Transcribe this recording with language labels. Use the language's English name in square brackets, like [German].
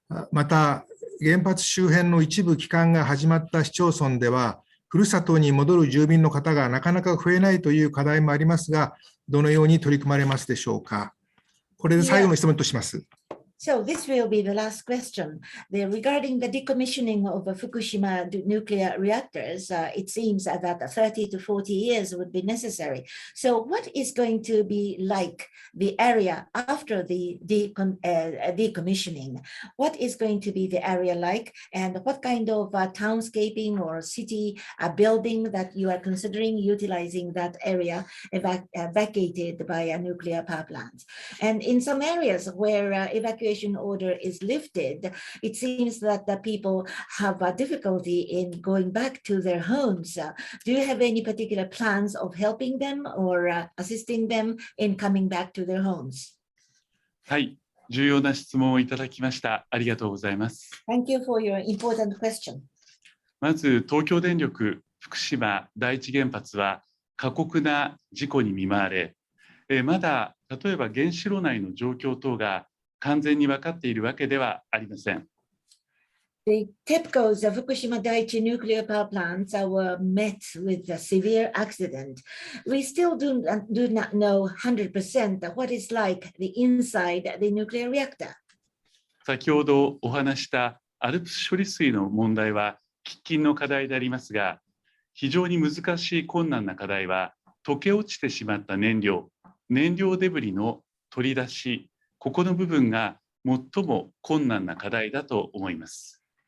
[Japanese] また、原発周辺の一部帰還が始まった市町村では、ふるさとに戻る住民の方がなかなか増えないという課題もありますが、どのように取り組まれますでしょうか。これで最後の質問とします。 [English] So this will be the last question. Regarding the decommissioning of Fukushima nuclear reactors, it seems that 30 to 40 years would be necessary. So what is going to be like the area after the decommissioning? What is going to be the area like, and what kind of townscaping or city building that you are considering utilizing that area vacated by a nuclear power plant? And in some areas where evacuation order is lifted, it seems that the people have a difficulty in going back to their homes. Do you have any particular plans of helping them or assisting them in coming back to their homes? [Japanese] はい、重要な質問をいただきました。ありがとうございます。 [English] Thank you for your important question. [Japanese] まず、東京電力福島第一原発は過酷な事故に見舞われ、まだ例えば原子炉内の状況等が完全に分かっているわけではありません。 [English] The TEPCO's Fukushima Daiichi nuclear power plants were met with a severe accident. We still do not know 100% what is like the inside the nuclear reactor. [Japanese] 先ほどお話したアルプス処理水の問題は喫緊の課題でありますが、非常に難しい困難な課題は溶け落ちてしまった燃料デブリの取り出し、ここの部分が最も困難な課題だと思います。